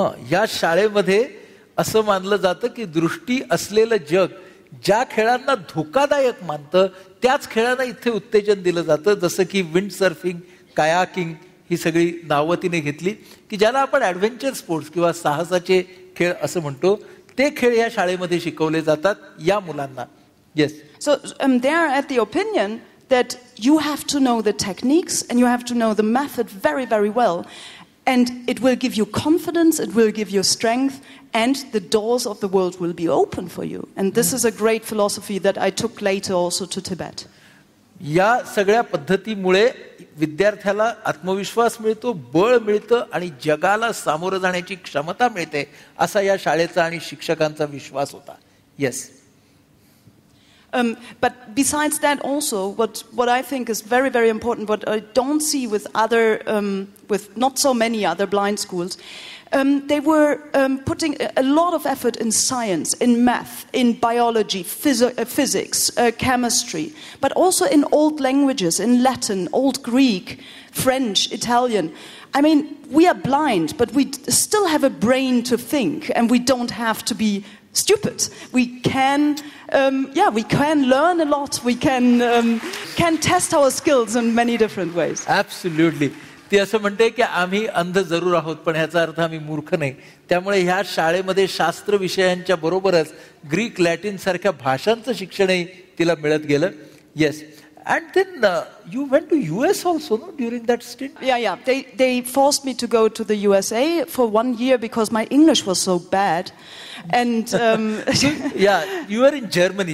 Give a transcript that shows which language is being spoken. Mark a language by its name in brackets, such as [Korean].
[Marathi] या शाळेमध्ये असं मानलं जातं की दृष्टी असलेलं जग ज्या खेळांना धोकादायक मानतं त्याच खेळांना इथे उत्तेजन दिलं जातं. जसं की विंड सर्फिंग, कायाकिंग ही सगळी नावं तिने घेतली की ज्याला आपण ॲडव्हेंचर स्पोर्ट्स किंवा साहसाचे खेळ असं म्हणतो. ते खेळ या शाळेमध्ये शिकवले जातात या मुलांना. [English] Yes. So they are at the opinion that you have to know the techniques and you have to know the method very, very well. And it will give you confidence, it will give you strength, and the doors of the world will be open for you. And this is a great philosophy that I took later also to Tibet. [Marathi] या सगळ्या पद्धतीमुळे विद्यार्थ्याला आत्मविश्वास मिळतो, बळ मिळतं आणि जगाला सामोरं जाण्याची क्षमता मिळते असा या शाळेचा आणि शिक्षकांचा विश्वास होता. [English] Yes. But besides that also, what I think is very, very important, what I don't see with with not so many other blind schools, they were putting a lot of effort in science, in math, in biology, physics, chemistry, but also in old languages, in Latin, Old Greek, French, Italian. I mean, we are blind, but we still have a brain to think, and we don't have to be stupid. We can learn a lot. We can test our skills in many different ways. Absolutely. [Marathi] ती असं म्हणते की आम्ही अंध जरूर आहोत पण ह्याचा अर्थ आम्ही मूर्ख नाही. त्यामुळे ह्या शाळेमध्ये शास्त्र विषयांच्या बरोबरच ग्रीक, लॅटिन सारख्या भाषांचं शिक्षणही तिला मिळत गेलं. [English] Yes. And then you went to US also, no, during that stint? Yeah. They forced me to go to the USA for 1 year because my English was so bad. And yeah, you were in Germany.